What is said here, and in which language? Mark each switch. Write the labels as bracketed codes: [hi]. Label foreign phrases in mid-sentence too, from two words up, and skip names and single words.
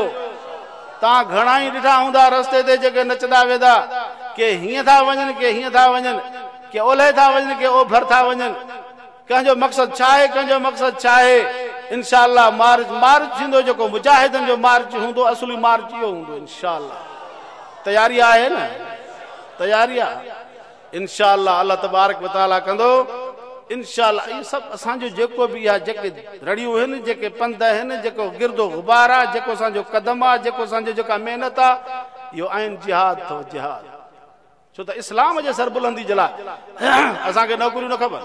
[sd] तव्हां घणा ई ॾिठा हूंदा रस्ते ते जेके नचंदा वेंदा, के हीअं था वञनि, के हीअं था वञनि, के ओलहे था वञनि, के ओभर था वञनि। कंहिंजो मक़सदु छा आहे, कंहिंजो मक़सदु छा आहे? इंशाअल्लाह मार्च थींदो जेको मुजाहिदनि जो मार्च हूंदो। असली मार्च इहो हूंदो इंशाअल्लाह। तयारी आहे न? तयारी आहे इंशाअल्लाह। अल्लाह तबारक व तआला कंदो इंशाअल्लाह। इहे सभु असांजो जेको बि आहे, जेके रड़ियूं आहिनि, जेके पंध आहिनि, जेको गिरदो गुबार आहे, जेको असांजो कदम आहे, जेको असांजो जेका महिनत आहे, इहो आहिनि जिहाद अथव। जिहाद छो त इस्लाम जे सरबुलंदी जे लाइ असांखे नौकरियूं न खपनि।